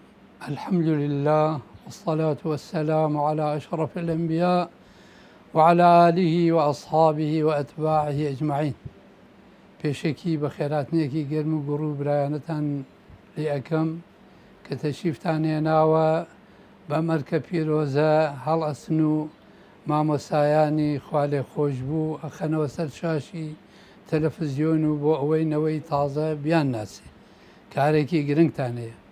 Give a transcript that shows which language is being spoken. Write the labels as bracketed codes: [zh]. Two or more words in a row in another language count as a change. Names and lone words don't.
[ar] الحمد لله والصلاة والسلام على أشرف الأنبياء وعلى آله وأصحابه وأتباعه أجمعين. [ckb] پێشێکی بە خێراتنیەکی گەرم و گوڕ و برایەنەتان لێ ئەەکەم کە تەشریفتان هێناوە بە مەرکە پیرۆزە هەڵ ئەسن و مامۆسایانی خوا لێ خۆش بوو ئەخەنەوە سەر شاشی تەلەڤیزیۆن و بۆ ئەوەی نەوەی تازە بیان ناسی کارێکی گرنگتان هەیە.